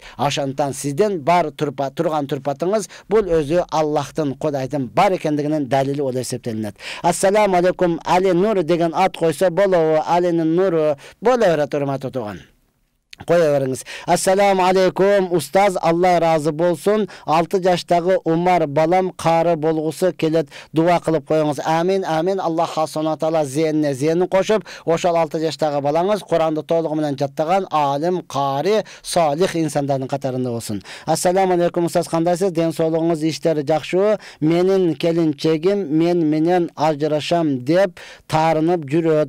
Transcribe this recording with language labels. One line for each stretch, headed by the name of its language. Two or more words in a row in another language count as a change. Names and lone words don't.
Kyrgyz: Ошондон сизден бар турган турпатыңыз бул өзү Аллахтын, Кудайдын бар экендигинин далили болуп эсептелинет.
Arabic: السلام عليكم,
Kyrgyz: Али Нур деген ат койсо болобу? Алинин нуру боло берет, урматтуу тууган. Коя бериңиз.
Arabic: السلام عليكم,
Kyrgyz: устаз, Алла разы болсун. 6 жаштагы Умар балам кары болгусу келет, дуа кылып коюңуз. Амин, амин. Аллах
Arabic: سبحانه تعالى
Kyrgyz: зенне зенин кошуп, ошол 6 жаштагы балаңыз Куранды толугу менен жаттаган алим, кари, салих инсандардын катарында болсун.
Arabic: السلام عليكم,
Kyrgyz: устаз, кандайсыз? Ден соолугуңуз, иштери жакшыбы? Менин келинчегим мен менен ажырашам деп тарынып жүрөт.